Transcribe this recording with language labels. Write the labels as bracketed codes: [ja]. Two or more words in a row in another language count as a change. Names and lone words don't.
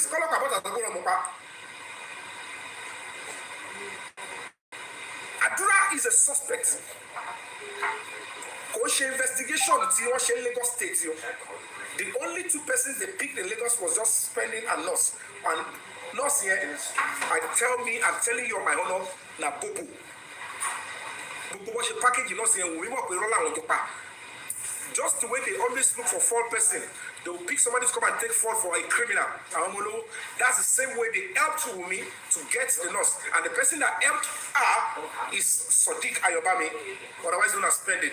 [en] Call up about Adura. Adura is a suspect. Investigation in Lagos State. The only 2 persons they picked in Lagos was just spending and loss. And loss here, I'm telling you on my honor, na Bobo. Bobo was a package loss here. We work with Roland on your back. Just the way they always look for 4 person, they will pick somebody to come and take fall for a criminal. That's the same way they helped Yomi to get the loss. And the person that helped her is Sadiq Ayobami, otherwise known as Spending.